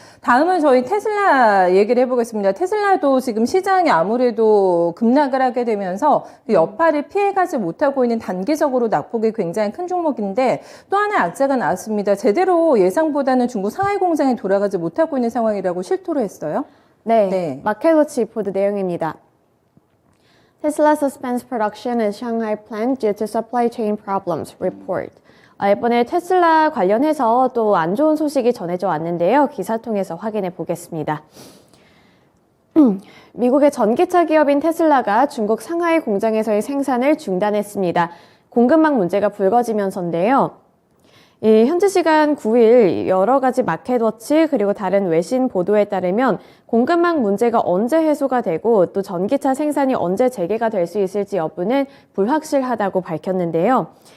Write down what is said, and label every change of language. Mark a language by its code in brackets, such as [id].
[ko] 다음은 저희 테슬라 얘기를 해보겠습니다. 테슬라도 지금 시장이 아무래도 급락을 하게 되면서 그 여파를 피해가지 못하고 있는 단기적으로 낙폭이 굉장히 큰 종목인데 또 하나의 악재가 나왔습니다. 제대로 예상보다는 중국 상하이 공장에 돌아가지 못하고 있는 상황이라고 실토를 했어요. 네, 네. 마켓워치 보도 내용입니다. [en] Tesla suspends production in Shanghai plant due to supply chain problems, report. [ko] 이번에 테슬라 관련해서 또 안 좋은 소식이 전해져 왔는데요. 기사 통해서 확인해 보겠습니다. 미국의 전기차 기업인 테슬라가 중국 상하이 공장에서의 생산을 중단했습니다. 공급망 문제가 불거지면서인데요. 현지 시간 9일 여러 가지 마켓워치 그리고 다른 외신 보도에 따르면 공급망 문제가 언제 해소가 되고 또 전기차 생산이 언제 재개가 될 수 있을지 여부는 불확실하다고 밝혔는데요.